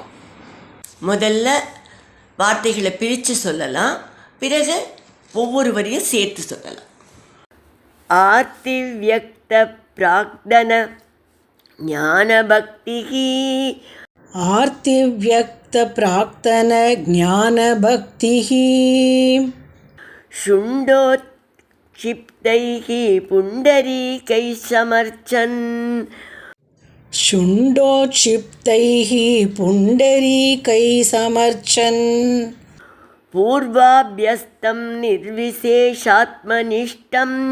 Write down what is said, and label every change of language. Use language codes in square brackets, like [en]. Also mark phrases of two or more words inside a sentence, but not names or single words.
[ta] முதல்ல வார்த்தைகளை பிரித்து சொல்லலாம், பிறகு ஒவ்வொரு வரியும் சேர்த்து சொல்லலாம். [sa] आर्तिव्यक्त प्राक्तन ज्ञान भक्तिः. आर्तिव्यक्त प्राक्तन ज्ञान भक्तिः. शुण्डोत्क्षिप्तैः पुण्डरीकैः समर्चन्. शुण्डोत्क्षिप्तैः पुण्डरीकैः समर्चन्. पूर्वाभ्यस्तं निर्विशेषात्मनिष्ठम्.